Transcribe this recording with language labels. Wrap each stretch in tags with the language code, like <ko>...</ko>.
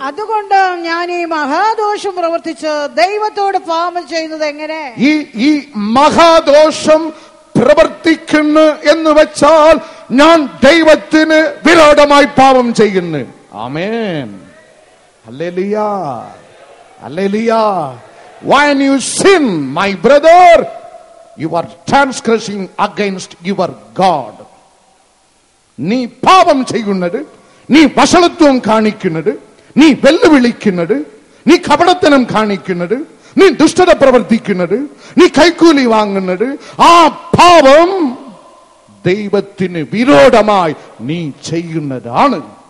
<ml>അതുകൊണ്ട് ഞാൻ ഈ മഹാദോഷം പ്രവർത്തിച്ച് ദൈവത്തോട് പാപം ചെയ്യുന്നത് എങ്ങനെ? ഈ മഹാദോഷം പ്രവർത്തിക്കുന്നു എന്ന് വെച്ചാൽ ഞാൻ ദൈവത്തിന് വിരോധമായി പാപം ചെയ്യുന്നു. ആമേൻ. Hallelujah, hallelujah.</ml> <en>When you sin, my brother, you are transgressing against your God.</en> <ml>നീ പാപം ചെയ്യുന്നത്, നീ വഷളത്വം കാണിക്കുന്നത്, നീ വെല്ലുവിളിക്കുന്നത്, നീ കപടത്തനം കാണിക്കുന്നത്, നീ ദുഷ്ടത പ്രവർത്തിക്കുന്നത്, നീ കൈക്കൂലി വാങ്ങുന്നത്, ആ പാപം ദൈവത്തിന് വിരോധമായി നീ ചെയ്യുന്നതാണ്.</ml>